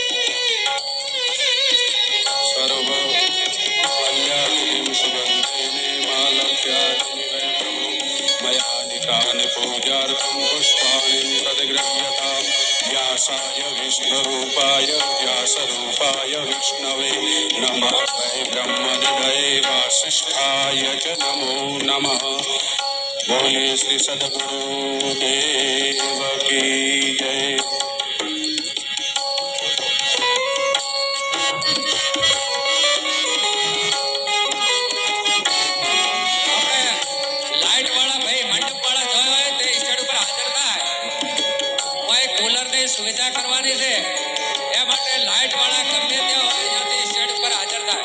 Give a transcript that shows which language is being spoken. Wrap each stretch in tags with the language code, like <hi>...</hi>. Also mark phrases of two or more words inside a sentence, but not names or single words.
<sa>सर्व मल्यादिं सुगन्धेने मालव्यादिनि वै प्रभो मया निकानि पूजार्थं पुष्पाणि प्रतिगृह्यताम् व्यासाय विष्णुरूपाय व्यासरूपाय विष्णवे नमः वै ब्रह्मनिधये वासिष्ठाय च नमो नमः।</sa> <hi>बोलिए श्री सद्गुरु देव की जय।</hi> <gu>લાઈટ વાળા ભાઈ મંડપ વાળા જોયો હોય તે સ્ટેજ ઉપર હાજર થાય. કોઈ કુલર ની સુવિધા કરવાની છે એ માટે લાઈટ વાળા ગમે ત્યાં હોય ત્યાંથી સ્ટેજ ઉપર હાજર થાય.</gu>